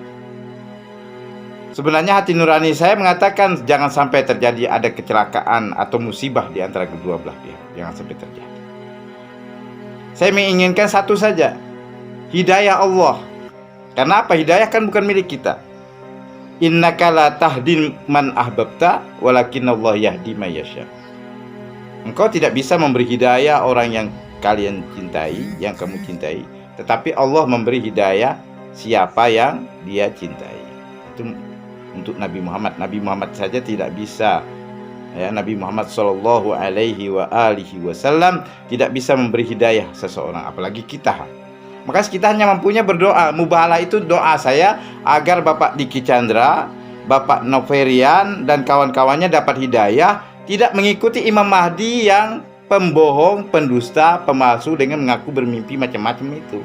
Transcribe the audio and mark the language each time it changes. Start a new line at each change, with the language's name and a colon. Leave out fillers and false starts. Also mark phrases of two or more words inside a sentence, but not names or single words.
Indonesian: Sebenarnya hati nurani saya mengatakan jangan sampai terjadi ada kecelakaan atau musibah di antara kedua belah pihak. Jangan sampai terjadi. Saya menginginkan satu saja, hidayah Allah. Karena apa? Hidayah kan bukan milik kita.
Arabic: إنك لا تهدي من أحببت ولكن الله يهدي من يشاء.
Indonesian: Engkau tidak bisa memberi hidayah orang yang kalian cintai, yang kamu cintai, tetapi Allah memberi hidayah siapa yang Dia cintai. Itu untuk Nabi Muhammad. Nabi Muhammad saja tidak bisa ya, Nabi Muhammad
Arabic: صلى الله عليه وعلى آله وسلم
Indonesian: tidak bisa memberi hidayah seseorang, apalagi kita. Maka kita hanya mampunya berdoa. Mubahalah itu doa saya agar Bapak Diki Chandra, Bapak Novirian dan kawan-kawannya dapat hidayah, tidak mengikuti Imam Mahdi yang pembohong, pendusta, pemalsu dengan mengaku bermimpi macam-macam itu.